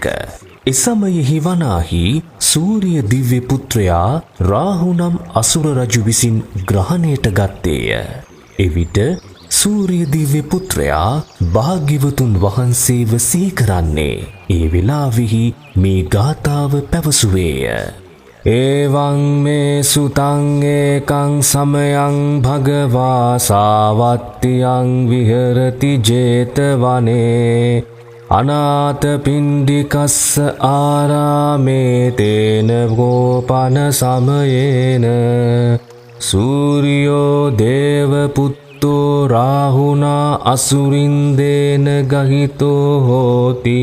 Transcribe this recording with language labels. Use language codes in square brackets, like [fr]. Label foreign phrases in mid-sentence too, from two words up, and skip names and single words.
[si] එසමයෙහි වනාහි සූරිය දිව්‍ය පුත්‍රයා රාහු නම් අසුර රජු විසින් ග්‍රහණයට ගත්තේය. එවිට සූරිය දිව්‍ය පුත්‍රයා භාග්‍යවතුන් වහන්සේව සිහි කරන්නේ ඒ වෙලාවෙහි මේ ගාථාව පැවසුවේය. [pi] එවං මේ සුතං ඒකං සමයං භගවා සාවත්තියං විහෙරති ජේතවනේ අනාථ පිණ්ඩිකස්ස ආරාමේ තේන ගෝපන සමයේන සූරියෝ දේව පුත්තෝ රාහුනා අසුරින්දේන ගහිතෝ හෝති.